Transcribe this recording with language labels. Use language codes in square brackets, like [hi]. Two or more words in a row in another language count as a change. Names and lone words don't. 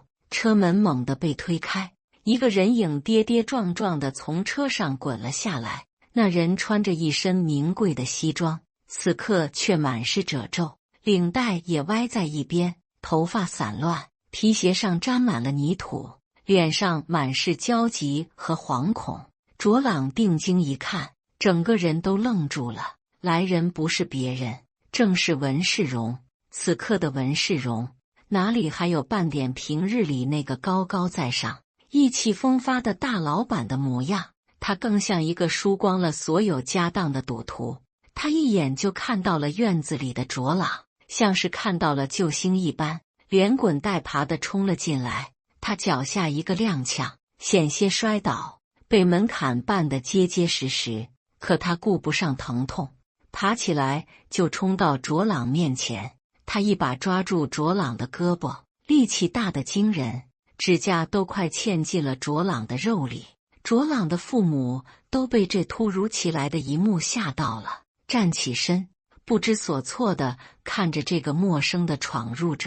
[zh] 車門猛地被推開，一個人影跌跌撞撞地從車上滾了下來。那人穿着一身名貴的西裝，此刻卻滿是褶皺，領帶也歪在一邊，頭髮散亂，皮鞋上沾滿了泥土，臉上滿是焦急和惶恐。卓朗定睛一看，整個人都愣住了。來人不是別人，正是文世榮。此刻的文世榮哪裡還有半點平日裡那個高高在上、意氣風發的大老闆的模樣？他更像一個輸光了所有家當的賭徒。他一眼就看到了院子裡的卓朗，像是看到了救星一般，連滾帶爬地衝了進來。他腳下一個踉蹌，險些摔倒，被門檻絆得結結實實。可他顧不上疼痛，爬起來就衝到卓朗面前。他一把抓住卓朗的胳膊，力氣大得驚人，指甲都快嵌進了卓朗的肉裡。卓朗的父母都被這突如其來的一幕嚇到了，站起身，不知所措地看着這個陌生的闖入者。